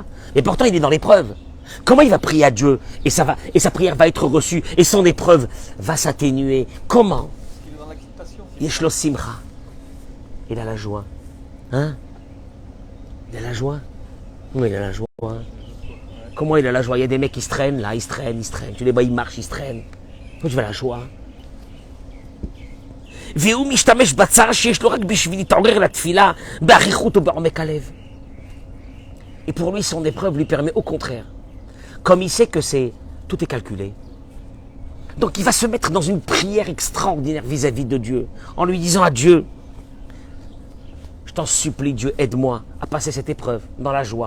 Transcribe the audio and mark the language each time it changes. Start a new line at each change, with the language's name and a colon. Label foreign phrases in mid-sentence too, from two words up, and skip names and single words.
French: Et pourtant, il est dans l'épreuve. Comment il va prier à Dieu et sa prière va être reçue et son épreuve va s'atténuer? Comment? Il est dans l'acceptation.
Hebrew: יש לו שמחה.
French: Il a la joie. Hein? Il a la joie? Oui, il a la joie. Comment il a la joie? Il y a des mecs qui se traînent là, ils se traînent. Tu les vois, ils marchent, ils se traînent. Pourquoi tu veux la joie?
Hebrew: והוא משתמש בצער שיש לו רק בשביל להתעורר לתפילה באריכות ובעומק הלב.
French: Et pour lui, son épreuve lui permet au contraire, comme il sait que tout est calculé, donc il va se mettre dans une prière extraordinaire vis-à-vis de Dieu, en lui disant à Dieu, je t'en supplie Dieu, aide-moi à passer cette épreuve dans la joie.